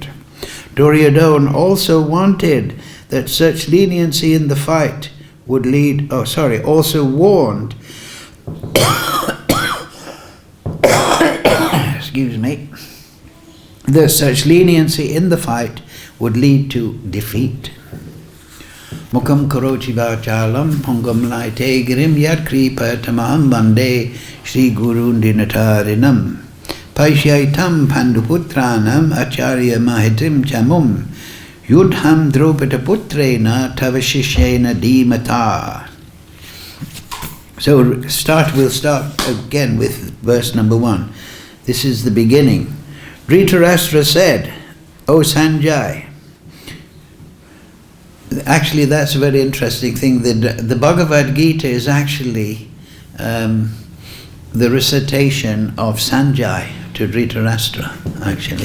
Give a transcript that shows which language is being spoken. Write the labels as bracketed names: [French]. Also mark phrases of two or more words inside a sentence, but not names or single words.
[English] Duryodhana also wanted that such leniency in the fight would lead, also warned, that such leniency in the fight would lead to defeat. [Sanskrit] मूकं करोति वाचालं पङ्गुं लङ्घयते गिरिम् यत्कृपा तमहं वन्दे श्री गुरुं दीनतारिणम् पश्यैतां पाण्डुपुत्राणाम् आचार्य महतीं चमूम् व्यूढां द्रुपदपुत्रेण तव शिष्येण धीमता. [English] So we'll start again with verse number 1. This is the beginning. Dhritarashtra said, O Sanjay. Actually, that's a very interesting thing. The Bhagavad Gita is actually the recitation of Sanjay to Dhritarashtra, actually.